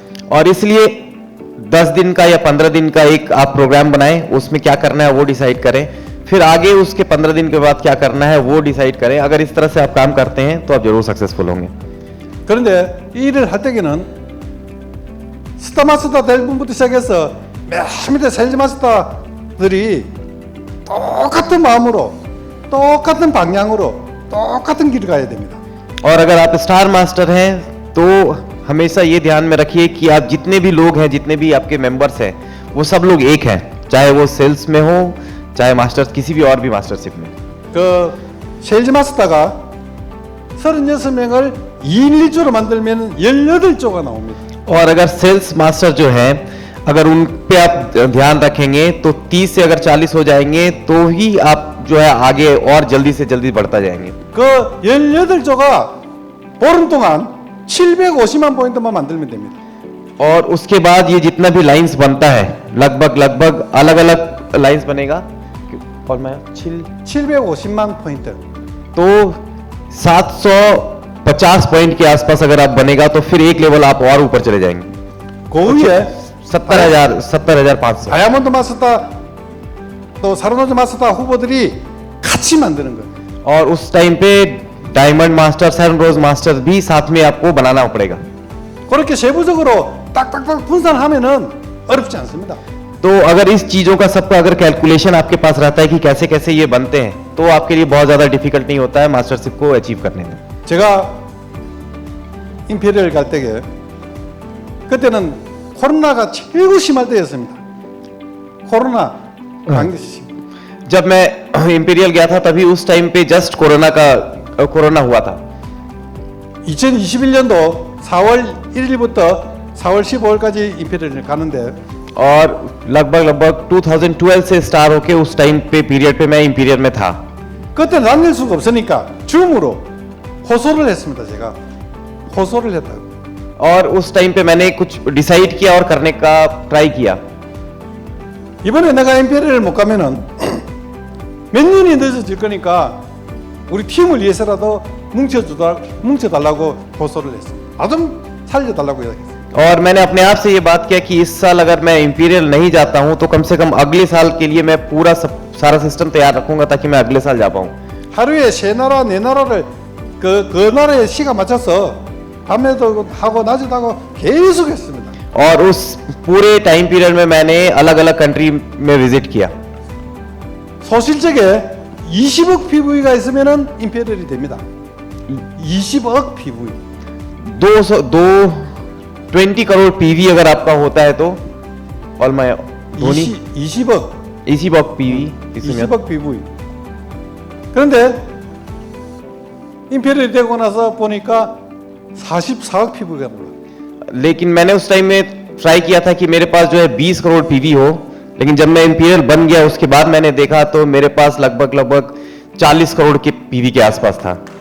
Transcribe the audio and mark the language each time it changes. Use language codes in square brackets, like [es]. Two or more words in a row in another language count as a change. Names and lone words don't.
[hi] और इसलिए 10 दिन का या 15 दिन का एक आप प्रोग्राम बनाएं, उसमें क्या करना है वो डिसाइड करें, फिर आगे उसके 15 दिन के बाद क्या करना है वो डिसाइड करें। अगर इस तरह से आप काम करते हैं तो आप जरूर सक्सेसफुल होंगे। [ko] 그런데 이 일을 할 때에는 스타마스터 될 분부터 시작해서 맨 밑에 세일즈 마스터들이 똑같은 마음으로 똑같은 방향으로 똑같은 길을 가야 됩니다. [hi] और अगर आप स्टार मास्टर हैं तो हमेशा ये ध्यान में रखिए कि आप जितने भी लोग हैं, जितने भी आपके मेंबर्स हैं, वो सब लोग एक हैं, चाहे वो सेल्स में हो चाहे मास्टर्स किसी भी और भी मास्टरशिप में। [ko] 그 세일즈 마스터가 36명을 2인 1조로 만들면 18조가 나옵니다. [hi] और अगर सेल्स मास्टर जो है अगर उन पे आप ध्यान रखेंगे तो 30 से अगर 40 हो जाएंगे तो ही आप जो है आगे और जल्दी से जल्दी बढ़ता जाएंगे। [ko] 그 18조가 보름 동안 750만 포인트만 만들면 됩니다. [hi] और उसके बाद ये जितना भी लाइंस बनता है लगभग अलग अलग लाइंस बनेगा और मैं [ko] 750만 포인트. [hi] तो 750 पॉइंट के आसपास अगर आप बनेगा तो फिर एक लेवल आप और ऊपर चले जाएंगे। [ko] 그 위에 70,500 다이아몬드 마스터 또 사르노즈 마스터 후보들이 같이 만드는 거예요. [hi] और उस टाइम पे डायमंड मास्टर, सैन रोज मास्टर भी साथ में आपको बनाना पड़ेगा। [ko] 그렇게 세부적으로 딱딱딱 분산하면은 어렵지 않습니다. [hi] तो अगर इस चीजों का सबका अगर कैलकुलेशन आपके पास रहता है कि कैसे कैसे ये बनते हैं तो आपके लिए बहुत ज्यादा डिफिकल्ट नहीं होता है मास्टरशिप को अचीव करने में। [ko] 제가 임페리얼 갈 때에 그때는 코로나가 최고 심할 때였습니다. 코로나 감기 심. [hi] जब मैं इंपीरियल गया था तभी उस टाइम पे जस्ट कोरोना हुआ था। [ko] 2021년도 4월 1일부터 4월 15일까지 임페리얼을 가는데 [hi] और लगभग 2012 से स्टार्ट होके उस टाइम पे पीरियड पे मैं इंपीरियल में था। [ko] 그때 다닐 수가 없으니까 줌으로 호소를 했습니다. 제가 호소를 했다고. [hi] और उस टाइम पे मैंने कुछ डिसाइड किया और करने का ट्राई किया। [ko] 이번에 내가 임페리얼을 못 가면은 몇 년이 늦어질 거니까 우리 팀을 위해서라도 뭉쳐달라고 호소를 했어요. 나 좀 살려달라고 이야기했어요. [hi] और मैंने अपने आप से ये बात किया कि इस साल अगर मैं इंपीरियल नहीं जाता हूं तो कम से कम अगले साल के लिए मैं पूरा सारा सिस्टम तैयार रखूंगा ताकि मैं अगले साल जा पाऊं। [ko] 하루에 세 나라 네 나라를 그 나라의 시간 맞춰서 밤에도 하고 낮에도 하고 계속 했습니다. [hi] और उस पूरे [en] time period [hi] में मैंने अलग अलग कंट्री में विजिट किया। [ko] 소실적에 20억 PV가 있으면은 임페리얼이 됩니다. 20억 PV. [hi] 20 करोड़ पीवी अगर आपका होता है तो [ko] 얼마요? 돈이 20억 20억 PV 있으면 20억 PV. 그런데 임페리얼이 되고 나서 보니까 44억 PV가 올라. [hi] लेकिन मैंने उस टाइम में ट्राई किया था कि मेरे पास जो है 20 करोड़ पीवी हो, लेकिन जब मैं इंपीरियल बन गया उसके बाद मैंने देखा तो मेरे पास लगभग 40 करोड़ के पीवी के आसपास था।